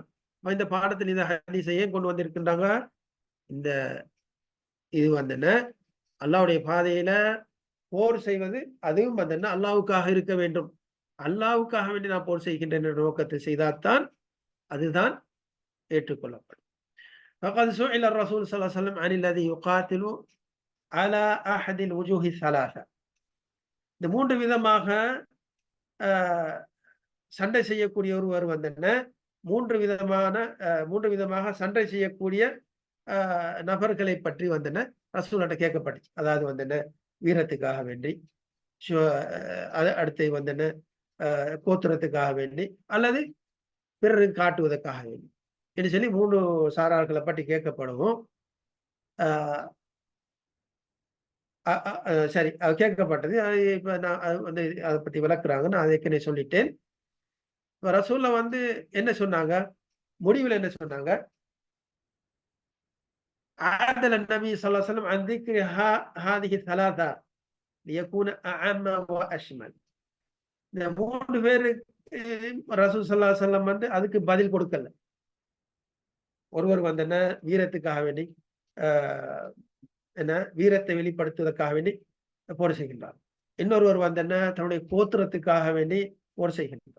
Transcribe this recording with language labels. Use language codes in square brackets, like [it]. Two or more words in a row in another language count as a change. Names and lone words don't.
[ta] இந்த பாடத்தில் இந்த ஹதீஸை ஏன் கொண்டு வந்திருக்கின்றாங்க? இந்த இது வந்தன அல்லாஹ்வுடைய பாதையில போர் செய்வது, அதுவும் வந்தன அல்லாஹ்வுக்காக இருக்க வேண்டும். அல்லாஹ்வுக்காக வேண்டி நான் போர் செய்கின்றேன் என்ற நோக்கத்தை செய்தால்தான் அதுதான் ஏற்றுக்கொள்ளப்படும். [ar] فقد سئل الرسول صلى الله عليه وسلم عن الذي يقاتل على أحد الوجوه الثلاثة. [ta] இந்த மூன்று விதமாக சண்டை செய்யக்கூடிய ஒருவர் வந்தன மூன்று விதமாக சண்டை செய்யக்கூடிய நபர்களை பற்றி வந்தன ரசூல்கிட்ட கேட்கப்பட்டுச்சு. அதாவது வந்தன வீரத்துக்காக வேண்டி, அடுத்து வந்தன கோத்திரத்துக்காக வேண்டி, அல்லது பிறருக்கு காட்டுவதற்காக வேண்டி என்று சொல்லி மூன்று சாரார்களை பற்றி கேட்கப்படவும் சரி அது கேட்கப்பட்டது. இப்ப நான் வந்து அதை பத்தி விளக்குறாங்க. நான் அதை ஏற்கனவே சொல்லிட்டேன். ரசூல்ல வந்து என்ன சொன்னாங்க? முடிவில் என்ன சொன்னாங்க? [ar] عادل النبي صلى الله عليه وسلم عن ذكر هذه الثلاثة ليكون أعم وأشمل. [ta] இந்த மூன்று பேருக்கு ரசூல் [ar] صلى الله عليه وسلم [ta] வந்து அதுக்கு பதில் கொடுக்கல. ஒருவர் வந்து என்ன வீரத்துக்காக வேண்டி என்ன வீரத்தை வெளிப்படுத்துவதற்காக வேண்டி போர் செய்கின்றார். இன்னொருவர் வந்து என்ன தன்னுடைய கோத்திரத்துக்காக வேண்டி போர் செய்கின்றார்.